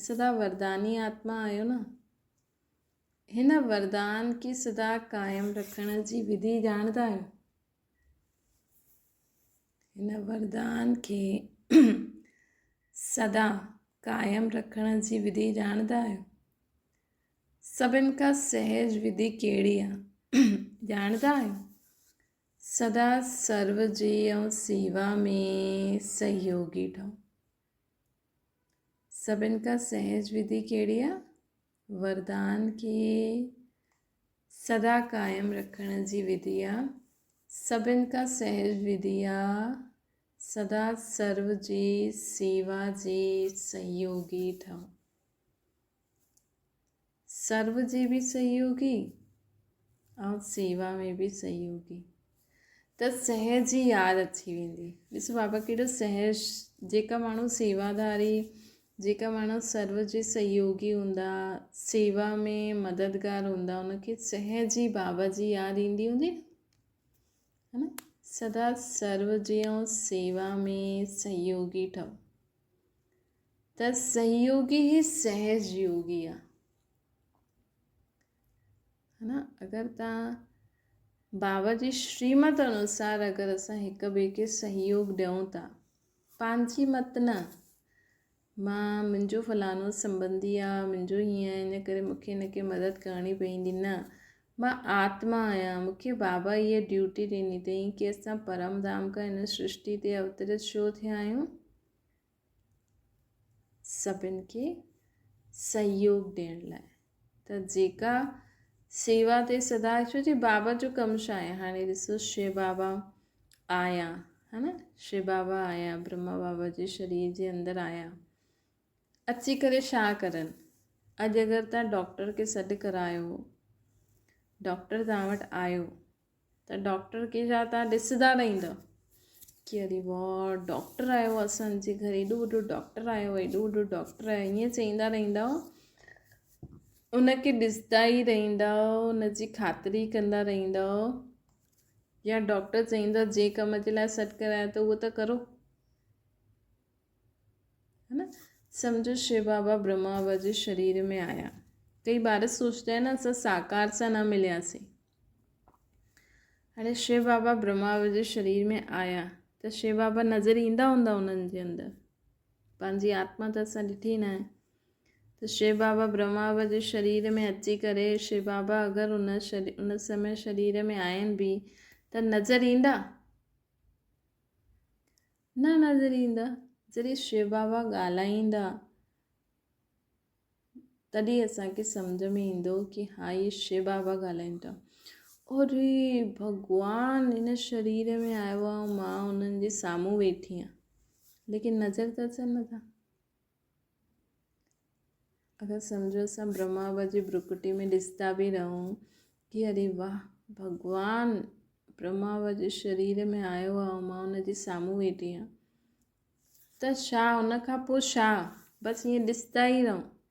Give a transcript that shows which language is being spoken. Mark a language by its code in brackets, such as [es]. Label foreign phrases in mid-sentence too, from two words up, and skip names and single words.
[sd] सदा वरदानी आत्मा आहियो न। हिन वरदान खे सदा कायम रखण जी विधि ॼाणंदा आहियो। हिन वरदान खे सदा कायम रखण जी विधि ॼाणंदा आहियो। सभिनि खां सहज विधि कहिड़ी आहे ॼाणंदा आहियो। सदा सर्व जी ऐं सेवा में सहयोगी ठहो। सभिनि खां सहज विधि कहिड़ी आहे, वरदान खे सदा कायम रखण जी विधि आहे। सभिनि खां सहज विधि आहे सदा सर्व जी सेवा जे सहयोगी ठहो। सर्व जे भी सहयोगी ऐं सेवा में भी सहयोगी, त सहज जी यादि अची वेंदी। ॾिसो बाबा केॾो सहज, जेका माण्हू सेवादारी, जेका माण्हू सर्व जे सहयोगी हूंदा, सेवा में मददगार हूंदा, उनखे सहज ई बाबा जी यादि ईंदी हूंदी, [hi] है न। [sd] सदा सर्व जी ऐं सेवा में सहयोगी ठहो, त सहयोगी ही सहज योगी आहे, [hi] है न। [sd] अगरि तव्हां बाबा जी श्रीमत अनुसार अगरि असां हिक ॿिए खे सहयोग ॾियूं था, पंहिंजी मत न, मां मुंहिंजो फलानो संबंधी आहे, मुंहिंजो हीअं आहे, इन करे मूंखे हिनखे मदद करणी पवंदी, न। मां आत्मा आहियां, मूंखे बाबा इहा ड्यूटी ॾिनी अथई कि असां परम धाम खां हिन सृष्टि ते अवतरित छो थिया आहियूं, सभिनि खे सहयोग ॾियण लाइ। त जेका सेवा ते सदा, छो जे बाबा जो कमु छा आहे। हाणे ॾिसो शिव बाबा आया, [hi] है न, [sd] शिव बाबा आया, ब्रह्मा बाबा जे शरीर जे अंदरि आया, अची करे छा करनि। अॼु अगरि तव्हां डॉक्टर खे सॾु करायो, डॉक्टर तव्हां वटि आयो, त डॉक्टर खे छा तव्हां ॾिसंदा रहंदव कि अरे वाह डॉक्टर आयो आहे असांजे घर, एॾो वॾो डॉक्टर आयो आहे, एॾो वॾो डॉक्टर आयो, ईअं चईंदा रहंदव, उनखे ॾिसंदा ई रहंदव, उनजी ख़ातिरी कंदा रहंदव, या डॉक्टर चईंदो जे कम जे लाइ सॾु करायो त उहो त करो, [hi] है ना। [sd] समझो शिव बाबा ब्रह्मा बाबा जे शरीर में आया। [hi] कई बार सोचते हैं ना [sd] असां साकार सां न मिलियासीं। हाणे शिव बाबा ब्रह्मा बाबा जे शरीर में आया त शिव बाबा नज़र ईंदा हूंदा उन्हनि जे अंदरि, पंहिंजी आत्मा त असां ॾिठी न आहे। त शिव बाबा ब्रह्मा बाबा जे शरीर में अची करे शिव बाबा अगरि उन समय शरीर में आहिनि बि त नज़र ईंदा न नज़र ईंदा। जॾहिं शिव बाबा ॻाल्हाईंदा तॾहिं असांखे सम्झ में ईंदो कि हा ये शिव बाबा ॻाल्हाइनि था। अरे भॻवानु हिन शरीर में आयो आहे ऐं मां उन्हनि जे साम्हूं वेठी आहियां, लेकिन नज़र त अचनि नथा। अगरि सम्झो असां ब्रह्मा बाबा जी भ्रुकुटी में ॾिसंदा बि रहूं कि अरे वाह भॻवानु ब्रह्मा बाबा जे शरीर में आयो आहे ऐं मां उन जे साम्हूं वेठी आहियां, त छा उन खां पोइ छा बसि ईअं ॾिसंदा ई रहूं।